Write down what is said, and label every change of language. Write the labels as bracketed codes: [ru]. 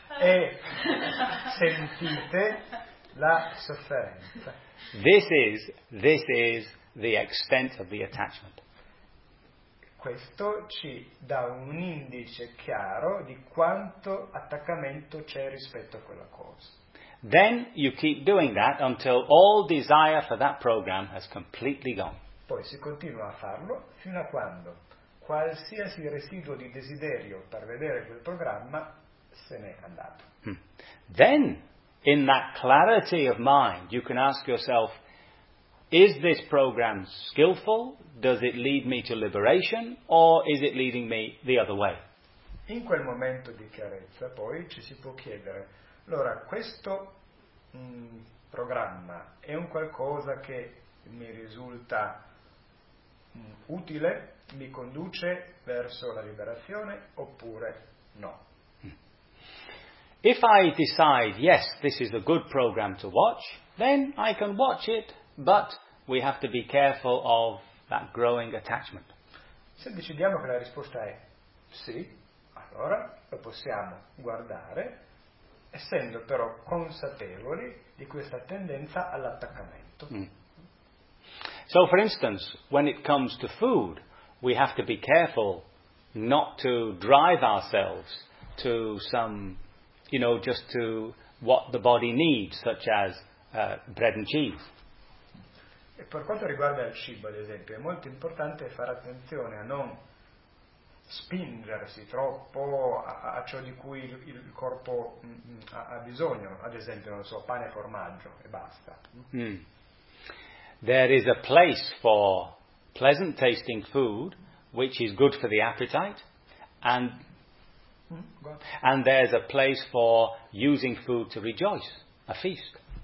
[it] E sentite la sofferenza. [en] This is the extent of the attachment. [it] Questo ci dà un indice chiaro di quanto attaccamento c'è rispetto a quella cosa. [en] Then you keep doing that until all desire for that program has completely gone. [it] Poi si continua a farlo fino a quando qualsiasi residuo di desiderio per vedere quel programma se n'è andato. Hmm. [en] Then, in that clarity of mind, you can ask yourself, is this program skillful? Does it lead me to liberation? Or is it leading me the other way? [it] In quel momento di chiarezza, poi, ci si può chiedere, allora, questo programma è un qualcosa che mi risulta utile, mi conduce verso la liberazione oppure no? [en] If I decide, yes, this is a good program to watch, then I can watch it, but we have to be careful of that growing attachment. [it] Se decidiamo che la risposta è sì, allora lo possiamo guardare, essendo però consapevoli di questa tendenza all'attaccamento. Mm. [en] So, for instance, when it comes to food, we have to be careful not to drive ourselves to some, you know, just to what the body needs, such as bread and cheese. [it] E per quanto riguarda il cibo, ad esempio, è molto importante fare attenzione a non spingersi troppo a ciò di cui il corpo ha bisogno, ad esempio, non so, pane e formaggio e basta. Mm. [en] There is a place for pleasant tasting food which is good for the appetite, and there's a place for using food to rejoice, a feast.